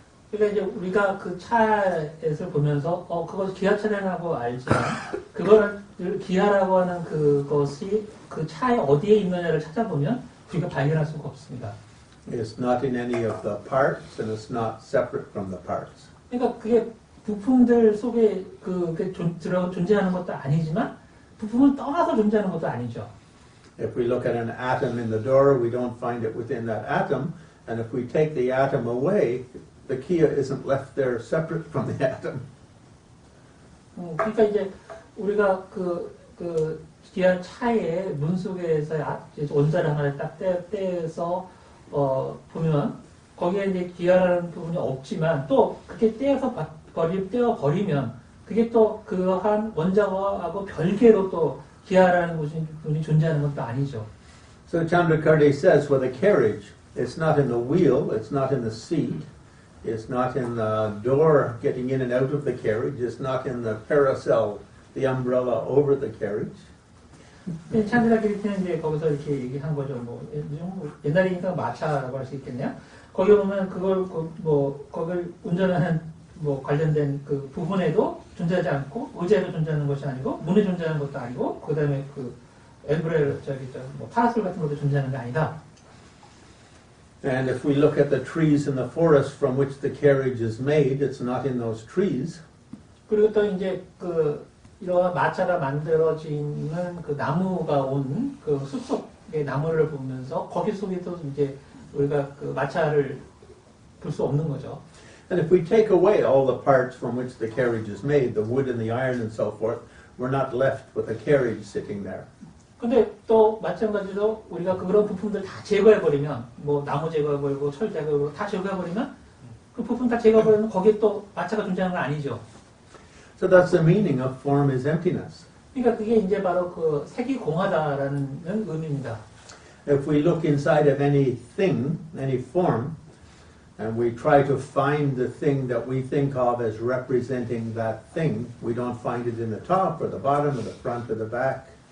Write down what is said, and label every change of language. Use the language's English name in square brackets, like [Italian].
[Korean] 그러니까 이제 우리가 그 차에서 보면서 그것 기아차라고 알지만 그거를 기아라고 하는 그것이 그 차에 어디에 있느냐를 찾아보면 우리가 발견할 수가 없습니다. [English] It's not in any of the parts, and it's not separate from the parts. [Korean] 그러니까 그게 부품들 속에 존재하는 것도 아니지만 부품을 떠나서 존재하는 것도 아니죠. [English] If we look at an atom in the door, we don't find it within that atom, and if we take the atom away, the Kia isn't left there separate from the atom. [Korean] 그러니까 이제 우리가 그 기아 차의 문 속에서 원자를 하나를 딱 떼서 보면 거기에 이제 기아라는 부분이 없지만 또 그렇게 떼어 버리면 그게 또 그한 원자하고 별개로 또 기아라는 부분이 존재하는 것도 아니죠. [English] So Chandrakirti says with a carriage, it's not in the wheel, it's not in the seat, it's not in the door getting in and out of the carriage, it's not in the parasol, the umbrella over the carriage. [Korean] 찬드라키리티는 이제 거기서 이렇게 얘기한 거죠. 뭐 옛날이니까 마차라고 할 수 있겠네요. 거기 보면 그걸 거길 운전하는 뭐 관련된 그 부분에도 존재하지 않고 의자에도 존재하는 것이 아니고 문에 존재하는 것도 아니고 그다음에 그 엠브렐 뭐 파라솔 같은 것도 존재하는 게 아니다. [English] And if we look at the trees in the forest from which the carriage is made, it's not in those trees. [Korean] 그리고 또 이제 그 이러한 마차가 만들어지는 그 나무가 온 그 숲속의 나무를 보면서 거기 속에도 이제 우리가 그 마차를 볼 수 없는 거죠. [English] And if we take away all the parts from which the carriage is made, the wood and the iron and so forth, we're not left with a carriage sitting there. [Korean] 근데 또 마찬가지로 우리가 그런 부품들 다 제거해버리면 뭐 나무 제거해버리고 철 제거해버리고 다 제거해버리면 그 부품 다 제거해버리면 거기에 또 마차가 존재하는 건 아니죠. [English] So that's the meaning of form is emptiness. [Korean] 그러니까 그게 이제 바로 그 색이 공하다라는 의미입니다. [English] If we look inside of anything, any form, and we try to find the thing that we think of as representing that thing, we don't find it in the top or the bottom or the front or the back.